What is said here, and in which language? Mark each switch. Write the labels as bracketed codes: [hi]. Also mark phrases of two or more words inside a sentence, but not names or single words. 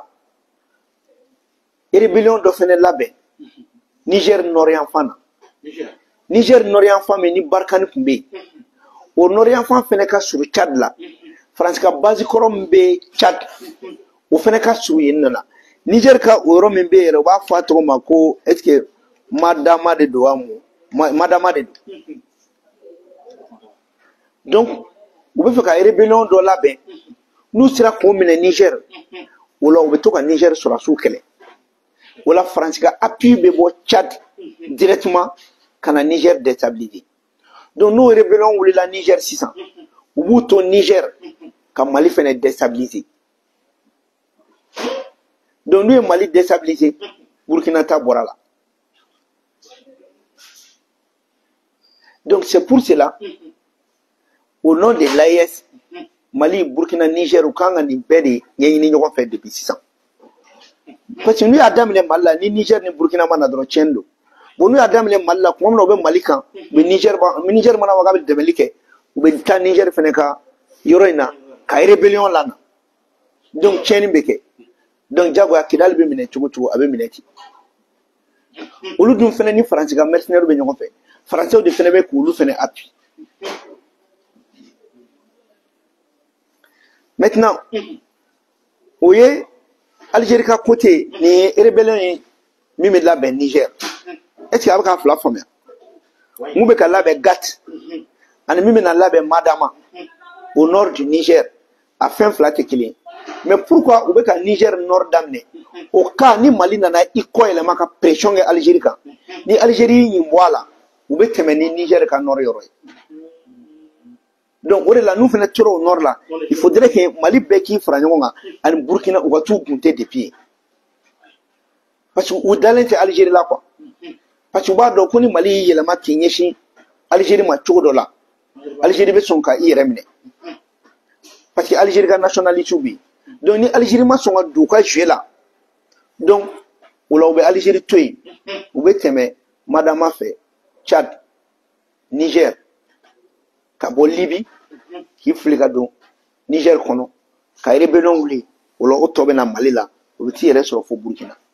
[bm] rébellion dɔ fɛnɛ labɛn Niger Nord-Yan-fan na Niger Nord-Yan-fan min ni Barkani tun bɛ yen o Nord-Yan-fan fɛnɛ ka surun Tchad la France ka base kɔrɔ min bɛ Tchad o fɛnɛ ka surun yen nɔ la Niger ka o yɔrɔ min bɛ yɛrɛ u b'a fɔ a tɔgɔ ma ko [fr] est-ce que [bm] Madama de don wa mun Madama de don donc u bɛ fɛ ka rébellion dɔ labɛn n'u sera k'o minɛ Niger o la u bɛ to ka Niger sɔrɔsiw kɛlɛ o la France ka appui bɛ bɔ Tchad directement ka na Niger [fr] déstabiliser donc [bm] n'o rébellion wulila Niger sisan u b'u to Niger ka Mali fɛnɛ [fr] déstabiliser donc [bm] n'u ye Mali déstabiliser Burkina ta bɔra la [fr] donc c'est pour cela au nom de l'AES [bm] Mali Burkina Niger u kan ka nin bɛɛ de ɲɛɲini ɲɔgɔn fɛ depuis sisan [fr] parce que [bm] n'u y'a daminɛ Mali la ni Niger ni Burkina ma na dɔrɔn tiɲɛ don bon n'u y'a daminɛ Mali la kuma min na u bɛ Mali kan mais Niger mana fɔ k'a bɛ dɛmɛli kɛ u bɛ taa Niger fɛnɛ ka yɔrɔ in na ka rébellion la na donc tiɲɛni bɛ kɛ donc jagoya Kidali bɛ minɛ cogo cogo a bɛ minɛ ten olu dun fɛnɛ ni Faransi ka mercenaires bɛ ɲɔgɔn fɛ Faransɛw de fɛnɛ bɛ k'olu fɛnɛ appui maintenant o ye Algérie ka côté ni ye rébellion ye min bɛ labɛn Niger [fr] est-ce que [bm] a bɛ k'a fila faamuya mun bɛ ka labɛn Gat ani min bɛ na labɛn Madama [fr] au nord du Niger [bm] a fɛn fila tɛ kelen [fr] mais pourquoi [bm] u bɛ ka Niger nord daminɛ o cas ni Mali nana i kɔ yɛlɛma ka pression kɛ Algérie kan ni Algérie y'i bɔ a la u bɛ tɛmɛ ni Niger ka nord yɔrɔ ye donc o de la n'u fɛnɛ tora o nord la [fr] il faudrait que [bm] Mali bɛɛ k'i fara ɲɔgɔn kan ani Burkina u ka t'u gunte depuis yen [fr] parce que [bm] u dalen tɛ Algérie la quoi [fr] parce que [bm] u b'a dɔn ko ni Mali y'i yɛlɛma k'i ɲɛsin Algérie ma cogo dɔ la Algérie bɛ sɔn ka i yɛrɛ minɛ [fr] parce que [bm] Algérie ka nationalité bɛ yen donc ni Algérie ma sɔn ka don u ka jeu la donc o la u bɛ Algérie to yen u bɛ tɛmɛ Madama fɛ Tchad Niger ka bɔ Libye k'i fili ka don Niger kɔnɔ ka rébellion wuli o la o tɔ bɛ na Mali la o bɛ t'i yɛrɛ sɔrɔ fo Burkina